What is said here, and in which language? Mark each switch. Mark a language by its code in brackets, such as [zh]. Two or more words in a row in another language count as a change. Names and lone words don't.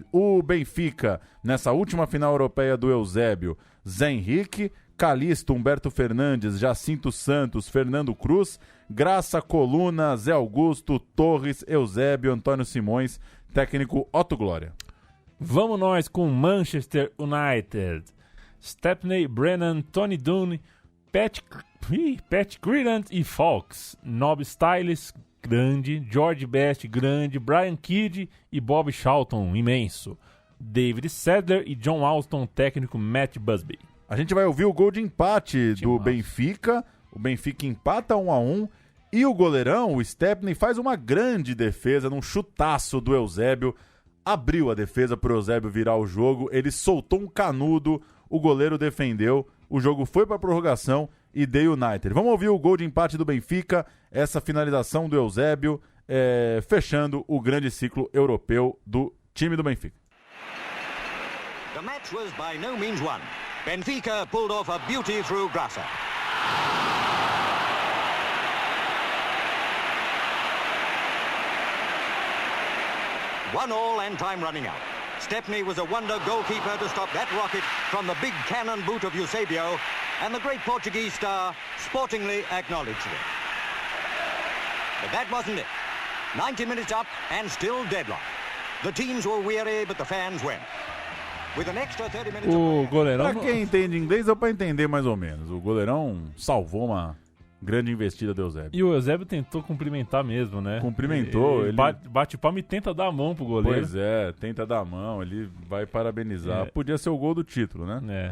[pt] O Benfica, nessa última final europeia do Eusébio, Zé Henrique, Calixto, Humberto Fernandes, Jacinto Santos, Fernando Cruz, Graça, Coluna, Zé Augusto, Torres, Eusébio, Antônio Simões, técnico Otto Glória. Vamos nós com Manchester United. Stepney, Brennan, Tony Dunne, Pat Creedon e Fox. Nob Styles, grande. George Best, grande. Brian Kidd e Bob Charlton, imenso. David Sadler e John Alston, técnico Matt Busby. A gente vai ouvir o gol de empate do Benfica. O Benfica empata 1-1 e o goleirão, o Stepney, faz uma grande defesa num chutaço do Eusébio. Abriu a defesa para o Eusébio virar o jogo. Ele soltou um canudo, o goleiro defendeu. O jogo foi para a prorrogação e deu United. Vamos ouvir o gol de empate do Benfica, essa finalização do Eusébio, fechando o grande ciclo europeu do time do Benfica. [en] The match was by no means won. Benfica pulled off a beauty through Graça. One all and time running out. Stepney was a wonder goalkeeper to stop that rocket from the big cannon boot of Eusébio, and the great Portuguese star sportingly acknowledged it. But that wasn't it. 90 minutes up and still deadlock. The teams were weary, but the fans went. With an extra 30 minutes [pt] o goleirão... Pra quem entende inglês, deu pra entender mais ou menos. O goleirão salvou uma grande investida do Eusébio. E o Eusébio tentou cumprimentar mesmo, né? Cumprimentou. Ele bate palma e tenta dar a mão pro goleiro. Pois é, tenta dar a mão, ele vai parabenizar. Podia ser o gol do título, né?